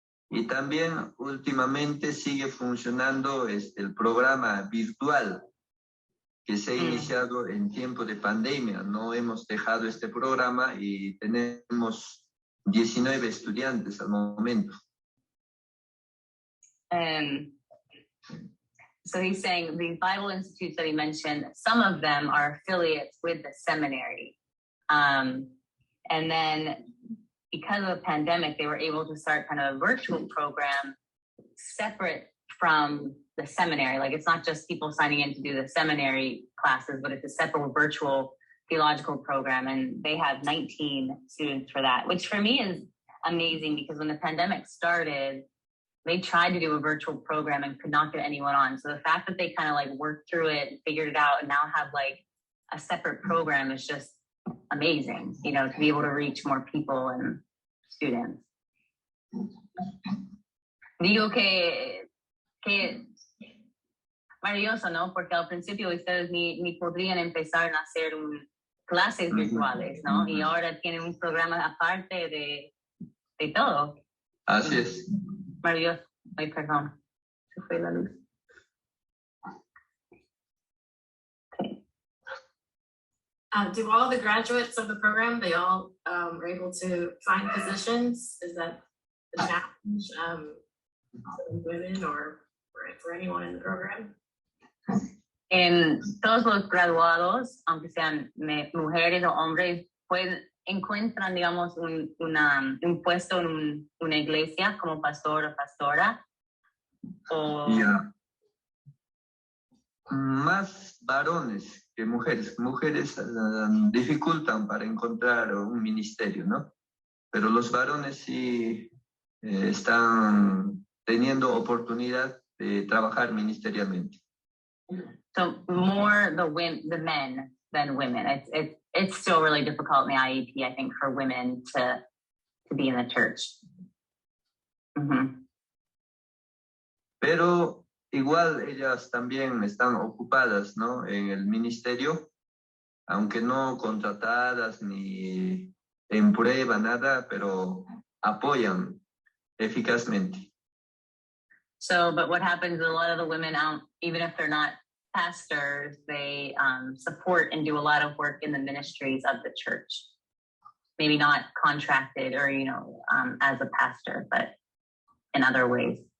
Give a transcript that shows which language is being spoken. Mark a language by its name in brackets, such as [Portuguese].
[Spanish] Y también últimamente sigue funcionando el programa virtual que se ha iniciado en tiempo de pandemia. No hemos dejado este programa y tenemos 19 estudiantes al momento. [English] So he's saying the Bible institutes that he mentioned, some of them are affiliates with the seminary. And then because of the pandemic, they were able to start kind of a virtual program separate from the seminary. Like it's not just people signing in to do the seminary classes, but it's a separate virtual theological program. And they have 19 students for that, which for me is amazing because when the pandemic started, they tried to do a virtual program and could not get anyone on. So the fact that they kind of like worked through it and figured it out and now have like a separate program is just amazing, you know, to be able to reach more people and students. [Spanish] Digo que maravilloso, ¿no? Porque al principio ustedes ni podrían empezar a hacer clases virtuales, ¿no? Y ahora tienen un programa aparte de todo. Así es. Maravilloso. Ay, perdón. Se fue la luz. [English] Do all the graduates of the program, they all are able to find positions? Is that the challenge for women or for anyone in the program? [Spanish] En todos los graduados, aunque sean mujeres o hombres, encuentran, digamos, un puesto en una iglesia como pastor o pastora. O... [English] Yeah. [Spanish] Más varones que mujeres. Mujeres dificultan para encontrar un ministerio, ¿no? Pero los varones sí están teniendo oportunidad de trabajar ministerialmente. [English] So more the men than women. It's still really difficult in the IEP, I think, for women to be in the church. Mm-hmm. [Spanish] Pero igual ellas también están ocupadas, ¿no? En el ministerio, aunque no contratadas ni en prueba, nada, pero apoyan eficazmente. [English] So, but what happens is a lot of the women, even if they're not pastors, they support and do a lot of work in the ministries of the church. Maybe not contracted or, you know, as a pastor, but in other ways.